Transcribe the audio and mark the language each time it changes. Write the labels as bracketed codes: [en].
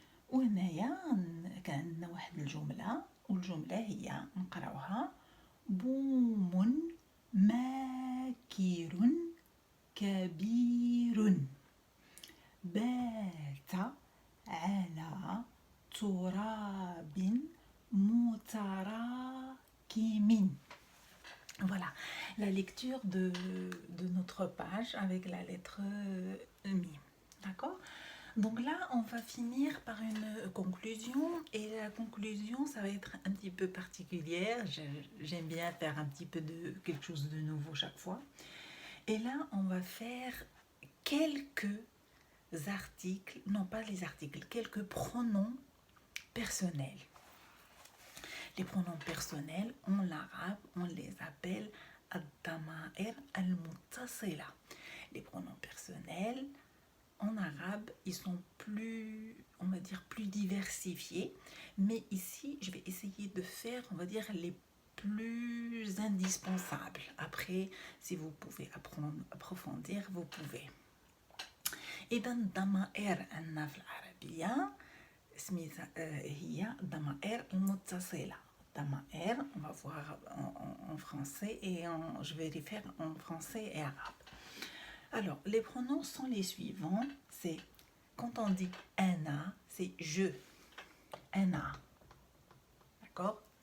[ar] وهنايا كان عندنا واحد الجملة، والجملة هي نقراوها بوم ماكر كبير بات على تراب متراكم. [fr] Voilà la lecture de notre page avec la lettre mi. D'accord? Donc là, on va finir par une conclusion, et la conclusion, ça va être un petit peu particulière. J'aime bien faire un petit peu de quelque chose de nouveau chaque fois. Et là, on va faire quelques articles, non pas les articles, quelques pronoms personnels. Les pronoms personnels, en arabe, on les appelle ad-dama'ir al-muttasila. Les pronoms personnels, en arabe, ils sont plus, on va dire, plus diversifiés. Mais ici, je vais essayer de faire, on va dire, les plus indispensables. Après, si vous pouvez approfondir, vous pouvez. [ar] إذا الضمائر عندنا في العربية سميتها هي الضمائر المتصلة. [fr] Damaer, on va voir en français et je vais les faire en français et arabe. Alors, les pronoms sont les suivants. C'est, quand on dit ana, c'est je. Ana. D'accord?